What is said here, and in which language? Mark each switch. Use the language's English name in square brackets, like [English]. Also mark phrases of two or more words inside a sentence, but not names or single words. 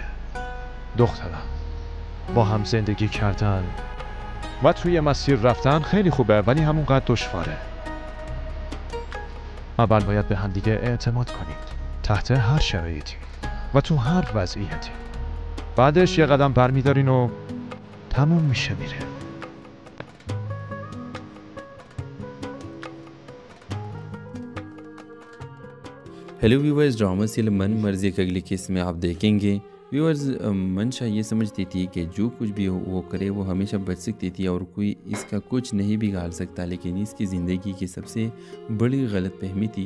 [Persian] دخترم، با هم زندگی کردن و توی مسیر رفتن خیلی خوبه، ولی همونقدر دشواره. اول باید به همدیگه اعتماد کنید تحت هر شرایطی و تو هر وضعیتی. بعدش یه قدم برمیدارین و تموم میشه میره. [English] hello viewers, drama serial [Hindi] मन मर्जी के अगले केस में आप देखेंगे। व्यूवर्स, मंशा ये समझती थी कि जो कुछ भी हो वो करे, वो हमेशा बच सकती थी और कोई इसका कुछ नहीं बिगाड़ सकता, लेकिन इसकी ज़िंदगी की सबसे बड़ी गलतफहमी थी।